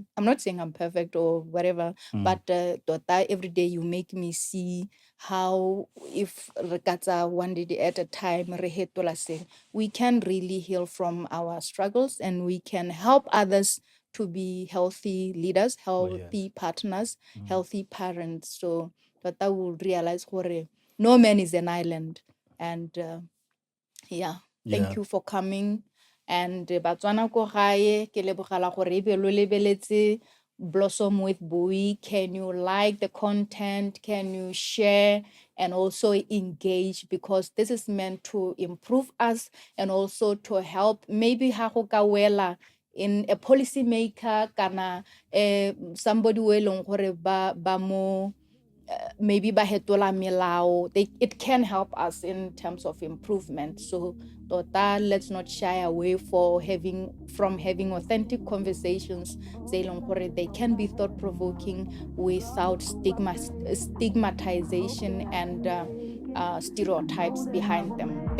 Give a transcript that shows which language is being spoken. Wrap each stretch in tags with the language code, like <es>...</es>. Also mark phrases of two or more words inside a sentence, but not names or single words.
<en>I'm not saying I'm perfect or whatever, but Tota, every day you make me see how if rekatsa one day at a time, we can really heal from our struggles and we can help others to be healthy leaders, healthy partners, healthy parents. So that will realize no man is an island. And thank you for coming.</en> <tn>And Batswana ko gae ke lebogela gore e be lo lebeletse Blossom with Boi.</tn> <en>Can you like the content? Can you share and also engage? Because this is meant to improve us and also to help maybe</en> <tn>ha go ka wela</tn> <en>in a policy maker kana somebody who</en> <tn>elong gore ba mo</tn> <en>maybe</en> <tn>ba hetola melao.</tn> <en>It can help us in terms of improvement. So Tota, let's not shy away from having authentic conversations. They can be thought-provoking without stigmatization and stereotypes behind them.</en>